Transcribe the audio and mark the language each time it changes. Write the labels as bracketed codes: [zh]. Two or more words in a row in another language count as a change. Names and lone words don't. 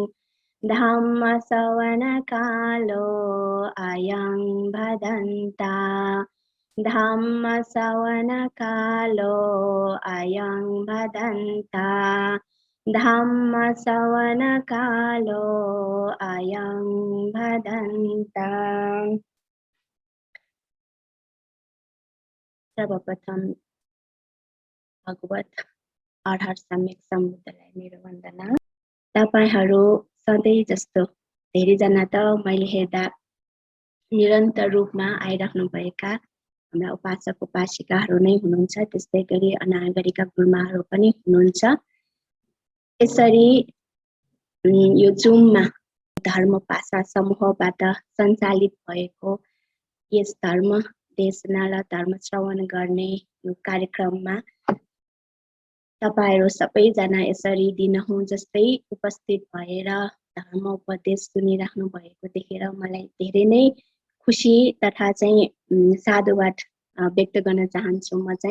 [pi] धम्मश्रवणकालो अयं भदन्ता धम्मश्रवणकालो अयं भदन्ता धम्मश्रवणकालो अयं भदन्ता। [ne] सर्वप्रथम भगवत आधार सम्यक सम्बुद्धलाई मेरो वन्दना। तपाईहरू सधैँ जस्तो धेरैजना त मैले हेर्दा निरन्तर रूपमा आइराख्नु भएका हाम्रा उपासक उपासिकाहरू नै हुनुहुन्छ। त्यस्तै गरी अनागरिका गुरुमाहरू पनि हुनुहुन्छ। यसरी यो जुममा धर्म भाषा समूहबाट सञ्चालित भएको यस धर्म देशना र धर्म श्रवण गर्ने यो कार्यक्रममा तपाईहरू सबैजना यसरी दिनहुँ जस्तै उपस्थित भएर धर्म उपदेश सुनिराख्नु भएको देखेर मलाई धेरै नै खुसी तथा चाहिँ साधुवाद व्यक्त गर्न चाहन्छु म चाहिँ।